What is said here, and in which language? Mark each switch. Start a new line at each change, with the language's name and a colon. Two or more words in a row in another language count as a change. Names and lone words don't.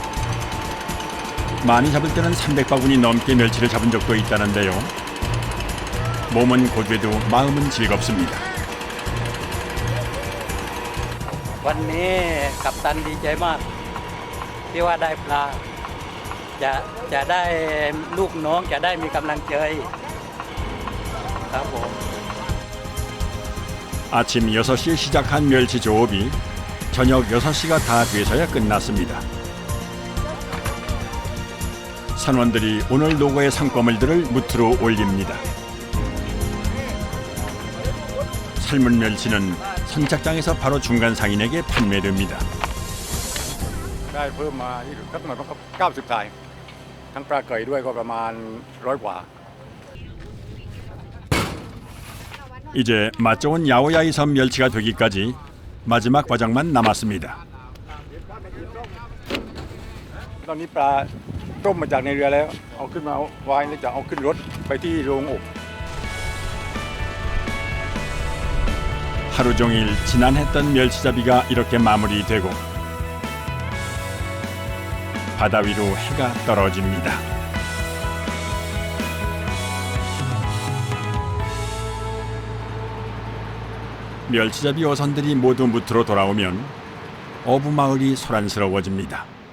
Korean: 많이 잡을 때는 300바구니 넘게 멸치를 잡은 적도 있다는데요. 몸은 고되도 마음은 즐겁습니다.
Thai: วันนี้กัปตันดีใจมากที่ว่าได้ปลาจะได้ลูกน้องจะได้มีกำลังใจครับผม
Korean: 아침 6시에 시작한 멸치 조업이 저녁 6시가 다 돼서야 끝났습니다. 선원들이 오늘 노고의 상과물들을 무트로 올립니다. 삶은 멸치는 선착장에서 바로 중간 상인에게 판매됩니다.
Thai: ได้เพิ่มมาก็ประมาณ90 ถ่ายทั้งปลาเกยด้วยก็ประมาณ100 กว่า
Korean: 이제 맛 좋은 야오야이 섬 멸치가 되기까지 마지막 과정만 남았습니다.
Thai: ตอนนี้ปลาต้มมาจากในเรือแล้วเอาขึ้นมาไว้แล้วจะเอาขึ้นรถไปที่โรงอบ
Korean: 하루 종일 지난했던 멸치잡이가 이렇게 마무리되고 바다 위로 해가 떨어집니다. 멸치잡이 어선들이 모두 무트로 돌아오면 어부마을이 소란스러워집니다.